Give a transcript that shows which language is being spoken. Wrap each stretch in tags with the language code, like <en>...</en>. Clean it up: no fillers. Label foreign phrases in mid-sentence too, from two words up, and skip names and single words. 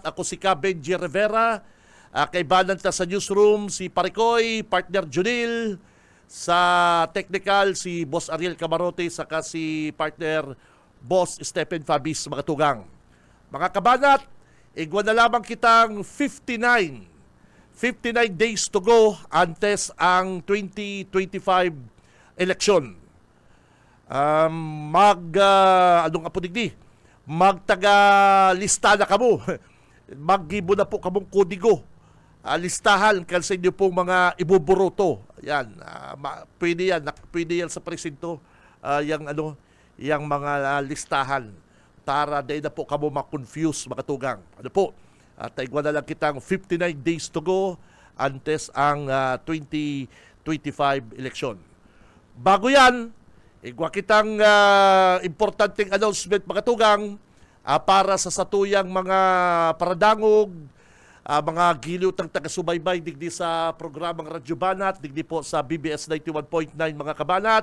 <bik>Ako si Benji Rivera, kaibanan ta sa newsroom, si Parikoy, partner Junil, sa technical, si Boss Ariel Camarote, saka si partner Boss Stephen Fabis, mga tugang. Mga kabanat, igwa na lamang kitang 59</bik> <en>days to go</en> <bik>antes ang 2025 election. Anong apudigdi? Magtaga-lista na kamo. Maggibo na po kamong kodigo. Listahan kan sa inyo pong mga ibuburoto. Yan, pwede yan sa presinto. Yang mga listahan para day na po kamo ma-confuse mga tugang. Ano po? At igwa na lang kitang 59</bik> <en>days to go</en> <bik>antes ang 2025 election. Bago yan, igwa kitang importanteng announcement mga tugang para sa satuyang mga paradangog, mga giliw tang taga-subaybay digdi sa programang Radyo Banat, digdi po sa BBS 91.9 mga kabanat.</bik>